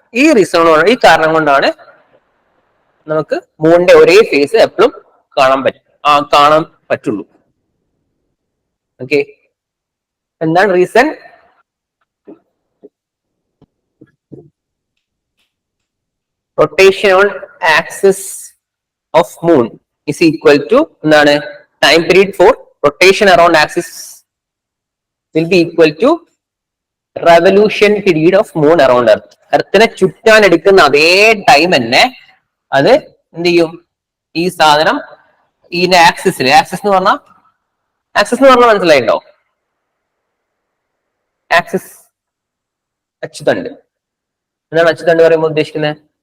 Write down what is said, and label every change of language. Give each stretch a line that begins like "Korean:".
Malayalam: ഈ റീസൺ, ഈ കാരണം കൊണ്ടാണ് നമുക്ക് മൂണിന്റെ ഒരേ ഫേസ് എപ്പോഴും കാണാൻ പറ്റുള്ളൂ. ഓക്കെ, എന്താണ് reason?
English: rotation on axis of moon is equal to
Malayalam: എന്താണ്?
English: Time period for rotation around axis will be equal to revolution period of moon around earth.
Malayalam: എർത്തിനെ ചുറ്റാൻ എടുക്കുന്ന അതേ ടൈം തന്നെ അത് എന്ത് ചെയ്യും? ഈ സാധനം ഇതിന്റെ ആക്സിസ് എന്ന് പറഞ്ഞാൽ മനസ്സിലായിട്ടോ? ആക്സിസ് അച്ചുതണ്ട്. എന്താണ് അച്ചുതണ്ട് പറയുമ്പോൾ ഉദ്ദേശിക്കുന്നത്?